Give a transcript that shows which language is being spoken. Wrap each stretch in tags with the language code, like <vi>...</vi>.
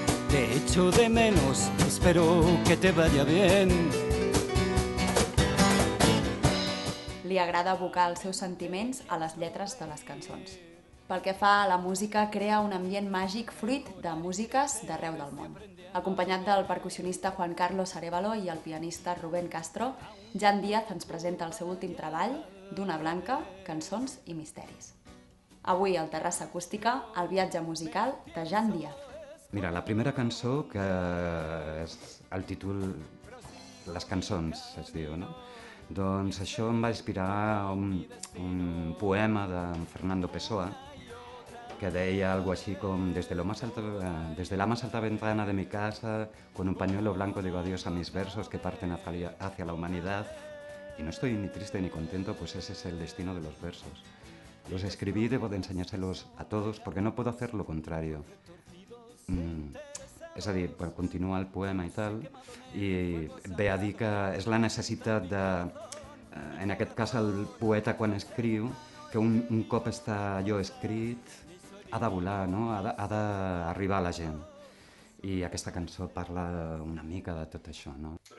<es>Te echo de menos, espero que te vaya bien.</es> <ca>Li agrada evocar els seus sentiments a les lletres de les cançons. Pel que fa a la música, crea un ambient màgic fruit de músiques d'arreu del món. Acompanyat del percussionista Juan Carlos Arévalo i el pianista Rubén Castro, Jan Díaz ens presenta el seu últim treball, Duna Blanca, cançons i misteris. Avui al Terrassa Acústica, el viatge musical de Jan Díaz. Mira, la primera cançó, que és el títol Les cançons, es diu, no? Doncs això em va inspirar un poema de Fernando Pessoa, que deia</ca> <es>algo así como desde la más alta ventana de mi casa, con un pañuelo blanco digo adiós a mis versos que parten hacia la humanidad. Y no estoy ni triste ni contento, pues ese es el destino de los versos. Los escribí y debo de enseñárselos a todos porque no puedo hacer lo contrario.</es> <ca>És a dir, continua el poema i tal, i ve a dir que és la necessitat de, en aquest cas el poeta quan escriu, que un cop està allò escrit, ha de volar, no? Ha d'arribar a la gent. I aquesta cançó parla una mica de tot això, no?</ca>